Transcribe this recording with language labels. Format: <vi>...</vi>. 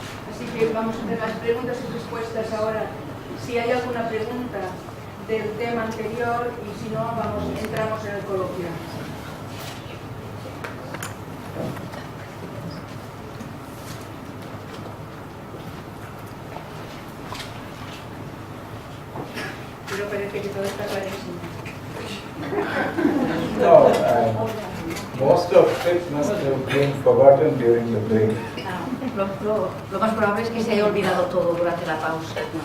<es>Así que vamos a hacer las preguntas y respuestas ahora. Si hay alguna pregunta del tema anterior y si no, entramos en el coloquio. que todo está clarísimo.</es> <en>No, most of it must have been forgotten during the break.</en> <es>Lo más probable es que se haya olvidado todo durante la pausa.</es>